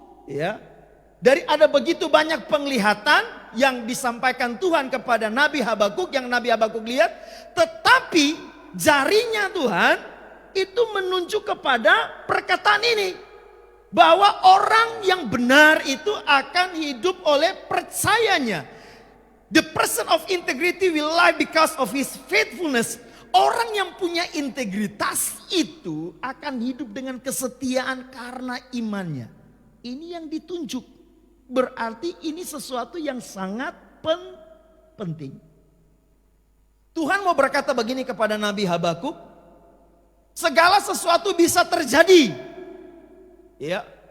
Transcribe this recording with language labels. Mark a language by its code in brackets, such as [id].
[id] Ya, dari ada begitu banyak penglihatan yang disampaikan Tuhan kepada Nabi Habakuk, yang Nabi Habakuk lihat, tetapi jarinya Tuhan itu menunjuk kepada perkataan ini, bahwa orang yang benar itu akan hidup oleh percayanya. [en] The person of integrity will live because of his faithfulness. [id] Orang yang punya integritas itu akan hidup dengan kesetiaan karena imannya. Ini yang ditunjuk. Berarti ini sesuatu yang sangat penting. Tuhan mau berkata begini kepada Nabi Habakuk, segala sesuatu bisa terjadi. Ya.